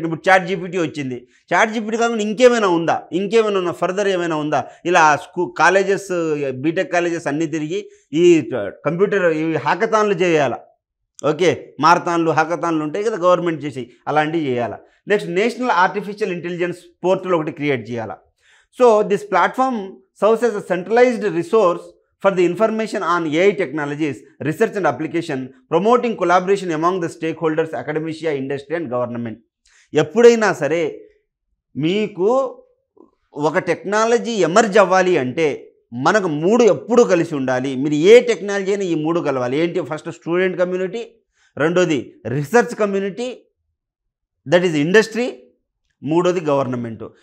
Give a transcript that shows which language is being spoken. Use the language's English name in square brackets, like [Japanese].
[Telugu] ఇప్పుడు chat GPT వచ్చింది. Chat GPT కాకుండా ఇంకేమైనా ఉందా, ఫర్దర్ ఏమైనా ఉందా? ఇలా కాలేజెస్, బీటెక్ కాలేజెస్ అన్నీ తిరిగి ఈ కంప్యూటర్ ఈ హ్యాకథాన్లు చేయాలా. ఓకే, హ్యాకథాన్లు ఉంటాయి కదా గవర్నమెంట్ చేసి, అలాంటివి చేయాలా. Next national artificial intelligence portal ఒకటి క్రియేట్ చేయాలా. [English] So this platform serves as a centralised resource for the information on AI technologies, research and application, promoting collaboration among the stakeholders, academia, industry and government. [Telugu] ఎప్పుడైనా సరే మీకు ఒక technology emerge అవ్వాలి అంటే మనకు 3 ఎప్పుడు కలిసి ఉండాలి. మీరు ఏ టెక్నాలజీ అయినా ఈ 3 కలవాలి. ఏంటి? ఫస్ట్ స్టూడెంట్ కమ్యూనిటీ, రెండోది research community, [English] that is industry, [Telugu] మూడోది గవర్నమెంట్.